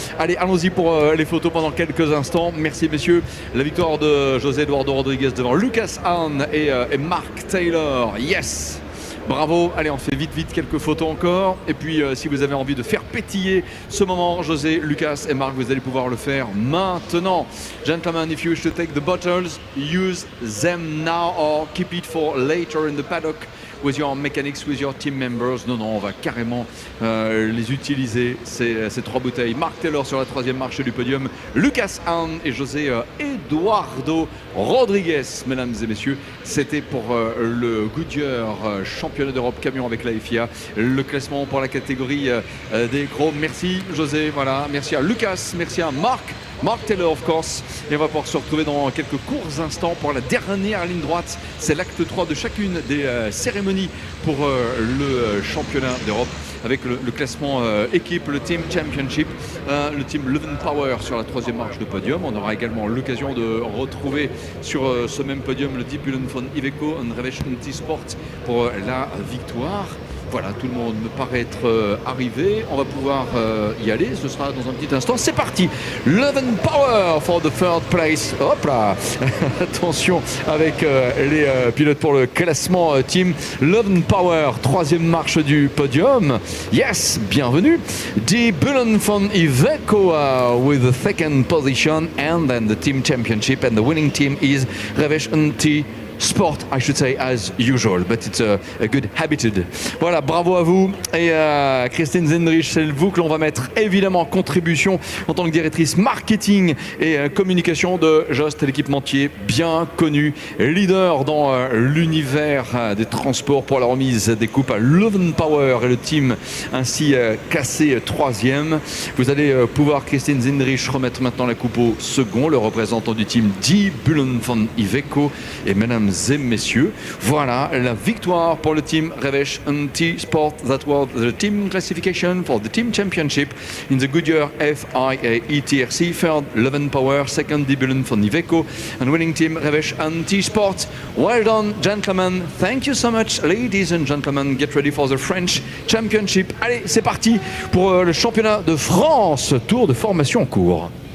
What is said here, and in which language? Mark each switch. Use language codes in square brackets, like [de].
[fr] Allez, allons-y pour les photos pendant quelques instants. Merci messieurs. La victoire de José Eduardo Rodriguez devant Lucas Hahn et Mark Taylor. Yes! Bravo, allez on fait vite quelques photos encore et puis si vous avez envie de faire pétiller ce moment, José, Lucas et Marc, vous allez pouvoir le faire maintenant. [en] Gentlemen, if you wish to take the bottles, use them now or keep it for later in the paddock with your mechanics, with your team members. [fr] Non, on va carrément les utiliser, ces 3 bouteilles. Mark Taylor sur la 3e marche du podium, Lucas Hahn et José Eduardo Rodriguez. Mesdames et messieurs, c'était pour le Goodyear championnat d'Europe camion avec la FIA. Le classement pour la catégorie des chromes. Merci José, voilà. Merci à Lucas, merci à Mark Taylor [en] of course, [fr] et on va pouvoir se retrouver dans quelques courts instants pour la dernière ligne droite. C'est l'acte 3 de chacune des cérémonies pour le championnat d'Europe avec le classement équipe, le Team Championship, le Team Leven Power sur la 3e marche de podium. On aura également l'occasion de retrouver sur ce même podium le Dibulen von Iveco, un Revision T-Sport pour la victoire. Voilà, tout le monde me paraît être arrivé. On va pouvoir y aller. Ce sera dans un petit instant. C'est parti. [en] Leven Power for the third place. [fr] Hop là. Attention avec les pilotes pour le classement team. Leven Power, 3e marche du podium. Yes, bienvenue. [en] Die Bullen von Iveco with the 2nd position and then the team championship and the winning team is Revision T sport, I should say, as usual, but it's a good habited. [fr] Voilà, bravo à vous. Et Christine Zendrich, c'est vous que l'on va mettre évidemment en contribution en tant que directrice marketing et communication de Jost, l'équipementier bien connu, leader dans l'univers des transports pour la remise des coupes à Leuven Power et le team ainsi classé troisième. Vous allez pouvoir, Christine Zendrich, remettre maintenant la coupe au second, le représentant du team Die Bullen von Iveco. Et mesdames et messieurs, voilà la victoire pour le team Revesh NT Sport. [en] That was the team classification for the team championship in the Goodyear FIA ETRC. Third, Leuven Power. Second, Die Bullen von Iveco. And winning team Revesh NT Sport. Well done, gentlemen. Thank you so much, ladies and gentlemen. Get ready for the French Championship. [fr] Allez, c'est parti pour le championnat de France. Tour de formation en cours.